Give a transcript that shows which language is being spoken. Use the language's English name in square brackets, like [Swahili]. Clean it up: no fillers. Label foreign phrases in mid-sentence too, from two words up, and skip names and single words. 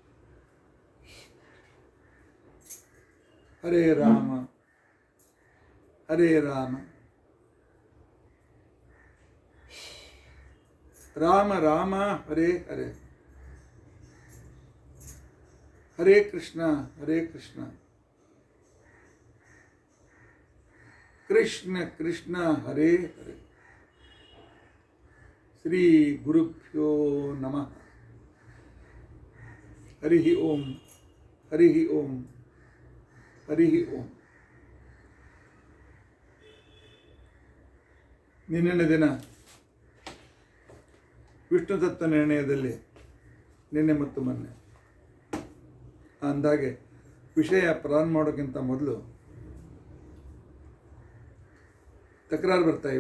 [Sanskrit] ಹರೇ ರಾಮ ಹರೇ ರಾಮ ರಾಮ ರಾಮ ಹರೇ ಹರೇ ಹರೇ ಕೃಷ್ಣ ಹರೇ ಕೃಷ್ಣ ಕೃಷ್ಣ ಕೃಷ್ಣ ಹರೇ ಹರೇ. ಶ್ರೀ ಗುರುಭ್ಯೋ ನಮಃ. ಹರಿ ಓಂ ಹರಿ ಓಂ ಹರಿ ಓಂ. [Kannada] ನಿನ್ನೆ ದಿನ ವಿಷ್ಣು ತತ್ವ ನಿರ್ಣಯದಲ್ಲಿ ನಿನ್ನೆ ಮತ್ತು ಮೊನ್ನೆ ಅಂದಾಗೆ ವಿಷಯ ಪ್ರಾರಂಭ ಮಾಡೋಕ್ಕಿಂತ ಮೊದಲು ತಕರಾರು ಬರ್ತಾ ಇವೆ.